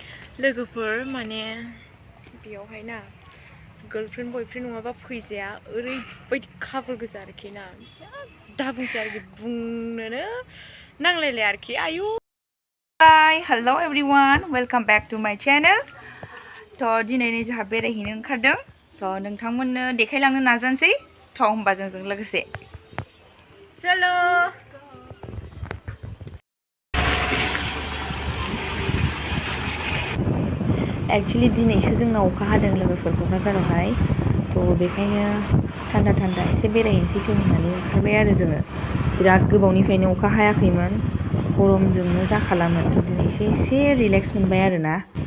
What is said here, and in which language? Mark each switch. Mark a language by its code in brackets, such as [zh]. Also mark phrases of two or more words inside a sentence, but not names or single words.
[brx] लोगोफोर माने बेयावहाय ना [en] girlfriend boyfriend [brx] नङाबा फैजाया ओरैबायदि खाफाल गोजा आरोखि ना दाबुंसै आरोखि बुंनोनो नांलायलाय आरोखि आयु [en] Hi, hello everyone, welcome back to my channel. [brx] तो दिनै जोंहा बेरायहैनो ओंखारदों तो नोंथांमोननो देखायलांनो नाजानोसै तो होमबा जोंजों लोगोसे चलो एक्चुअली दिनैसो जोंनाव अखा हादों लोगोफोर क'क्राझारावहाय तो बेखायनो थान्दा थान्दा एसे बेरायहैनोसै तो होननानै ओंखारबाय आरो जोङो बिराद गोबावनिफ्रायनो अखा हायाखैमोन गरमजोंनो जाखालामोन तो दिनैसो एसे रिलेक्स मोनबाय आरो ना